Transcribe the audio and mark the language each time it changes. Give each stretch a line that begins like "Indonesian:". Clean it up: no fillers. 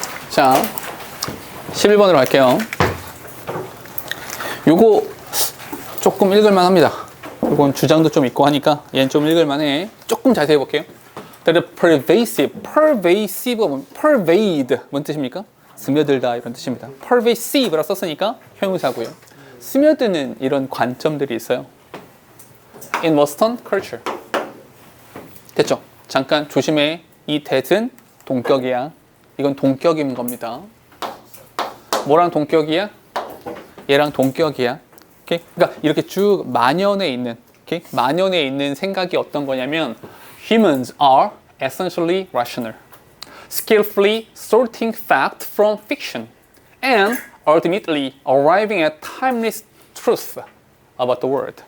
Korean: 자, 11번으로 갈게요. 요거 조금 읽을만 합니다. 요건 주장도 좀 있고 하니까 얘는 좀 읽을만 해. 조금 자세히 볼게요.
English: The pervasive, pervade
Korean: 뭔 뜻입니까? 스며들다 이런 뜻입니다. pervasive라 썼으니까 형용사고요. 스며드는 이런 관점들이 있어요.
English: In Western culture.
Korean: 됐죠? 잠깐 조심해. 이 that은 동격이야. 이건 동격인 겁니다. 뭐랑 동격이야? 얘랑 동격이야. 오케이? 그러니까 이렇게 쭉 만연해 있는, 오케이? 만연해 있는 생각이 어떤 거냐면
English: Humans are essentially rational, skillfully sorting fact from fiction, and ultimately arriving at timeless truth about the world.